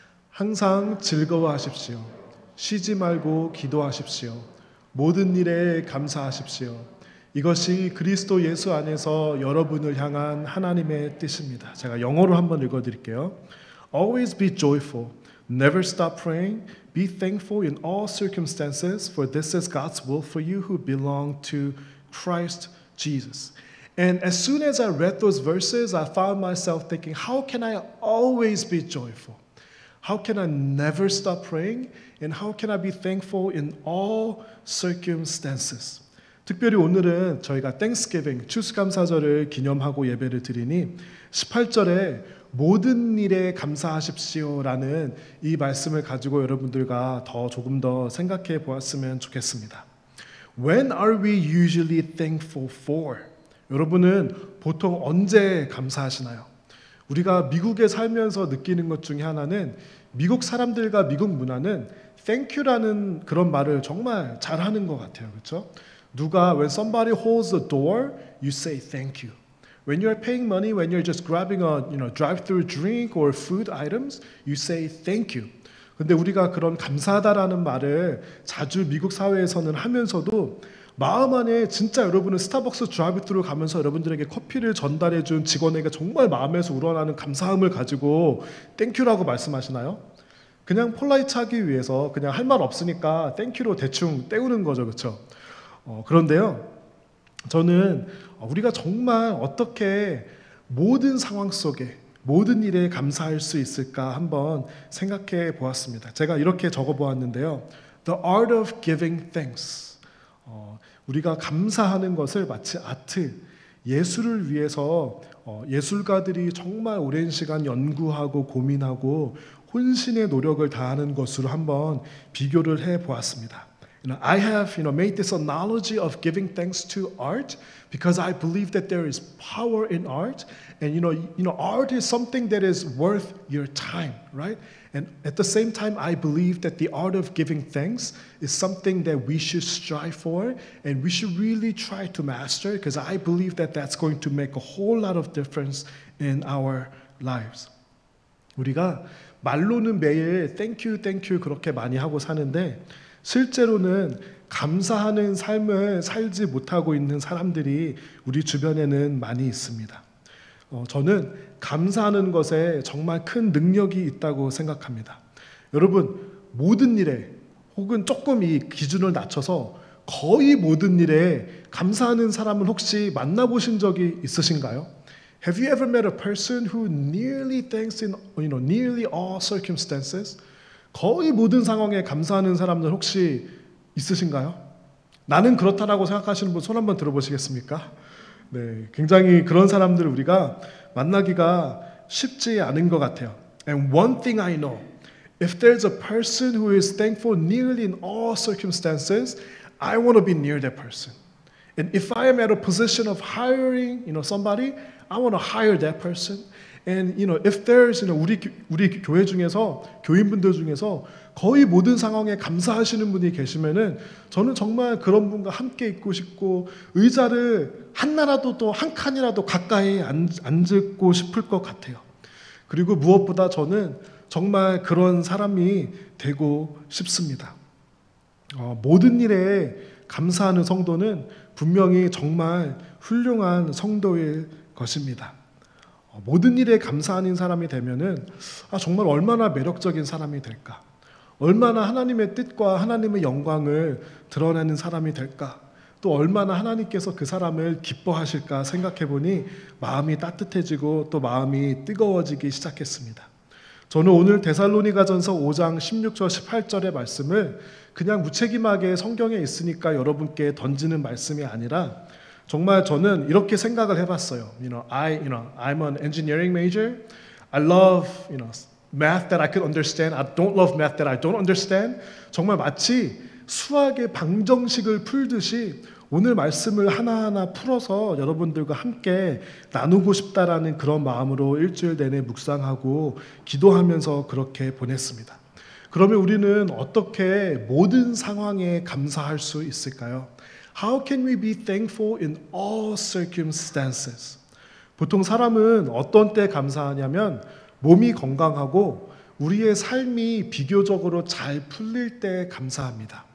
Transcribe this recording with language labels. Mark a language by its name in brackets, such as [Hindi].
[Korean] 항상 즐거워하십시오. 쉬지 말고 기도하십시오. 모든 일에 감사하십시오. 이것이 그리스도 예수 안에서 여러분을 향한 하나님의 뜻입니다. 제가 영어로 한번 읽어드릴게요. [English] Always be joyful. Never stop praying. Be thankful in all circumstances, for this is God's will for you who belong to Christ Jesus. And as soon as I read those verses, I found myself thinking, how can I always be joyful? How can I never stop praying? And how can I be thankful in all circumstances? [Korean] 특별히 오늘은 저희가 Thanksgiving, 추수감사절을 기념하고 예배를 드리니 18절에 모든 일에 감사하십시오라는 이 말씀을 가지고 여러분들과 조금 더 생각해 보았으면 좋겠습니다. [English] When are we usually thankful for? [Korean] 여러분은 보통 언제 감사하시나요? 우리가 미국에 살면서 느끼는 것 중에 하나는 미국 사람들과 미국 문화는 [English] thank you [Korean] 라는 그런 말을 정말 잘하는 것 같아요. 그렇죠? [English] when somebody holds the door, you say thank you. When you're paying money, when you're just grabbing a drive-through drink or food items, you say thank you. [Korean] 근데 우리가 그런 감사하다라는 말을 자주 미국 사회에서는 하면서도 마음 안에 진짜 여러분은 스타벅스 드라이브트루 가면서 여러분들에게 커피를 전달해준 직원에게 정말 마음에서 우러나는 감사함을 가지고 땡큐라고 말씀하시나요? 그냥 폴라이트하기 위해서 그냥 할 말 없으니까 땡큐로 대충 때우는 거죠. 그렇죠? 그런데요. 저는 우리가 정말 어떻게 모든 상황 속에 모든 일에 감사할 수 있을까 한번 생각해 보았습니다. 제가 이렇게 적어 보았는데요. [English] The art of giving thanks. [Korean] 우리가 감사하는 것을 마치 아트, 예술을 위해서 예술가들이 정말 오랜 시간 연구하고 고민하고 혼신의 노력을 다하는 것으로 한번 비교를 해 보았습니다. [English] I have made this analogy of giving thanks to art because I believe that there is power in art, and art is something that is worth your time, right? And at the same time, I believe that the art of giving thanks is something that we should strive for, and we should really try to master, because I believe that that's going to make a whole lot of difference in our lives. [Korean] 우리가 말로는 매일 [English] thank you, thank you [Korean] 그렇게 많이 하고 사는데 실제로는 감사하는 삶을 살지 못하고 있는 사람들이 우리 주변에는 많이 있습니다. 저는 감사하는 것에 정말 큰 능력이 있다고 생각합니다. 여러분, 모든 일에 혹은 조금 이 기준을 낮춰서 거의 모든 일에 감사하는 사람을 혹시 만나보신 적이 있으신가요? [English] Have you ever met a person who nearly thanks in nearly all circumstances? [Korean] 거의 모든 상황에 감사하는 사람들 혹시 있으신가요? 나는 그렇다라고 생각하시는 분 손 한번 들어보시겠습니까? 네, 굉장히 그런 사람들을 우리가 만나기가 쉽지 않은 것 같아요. [English] And one thing I know, if there's a person who is thankful nearly in all circumstances, I want to be near that person. And if I am at a position of hiring, somebody, I want to hire that person. And if there's [Korean] 우리 교회 중에서 교인분들 중에서 거의 모든 상황에 감사하시는 분이 계시면은 저는 정말 그런 분과 함께 있고 싶고 의자를 하나라도 또 한 칸이라도 가까이 앉고 싶을 것 같아요. 그리고 무엇보다 저는 정말 그런 사람이 되고 싶습니다. 모든 일에 감사하는 성도는 분명히 정말 훌륭한 성도일 것입니다. 모든 일에 감사하는 사람이 되면은 정말 얼마나 매력적인 사람이 될까? 얼마나 하나님의 뜻과 하나님의 영광을 드러내는 사람이 될까? 또 얼마나 하나님께서 그 사람을 기뻐하실까 생각해 보니 마음이 따뜻해지고 또 마음이 뜨거워지기 시작했습니다. 저는 오늘 데살로니가전서 5장 16절 18절의 말씀을 그냥 무책임하게 성경에 있으니까 여러분께 던지는 말씀이 아니라 정말 저는 이렇게 생각을 해봤어요. [English] I'm an engineering major. I love, math that I could understand. I don't love math that I don't understand. [Korean] 정말 마치 수학의 방정식을 풀듯이 오늘 말씀을 하나하나 풀어서 여러분들과 함께 나누고 싶다라는 그런 마음으로 일주일 내내 묵상하고 기도하면서 그렇게 보냈습니다. 그러면 우리는 어떻게 모든 상황에 감사할 수 있을까요? [English] How can we be thankful in all circumstances? [Korean] 보통 사람은 어떤 때 감사하냐면 몸이 건강하고 우리의 삶이 비교적으로 잘 풀릴 때 감사합니다.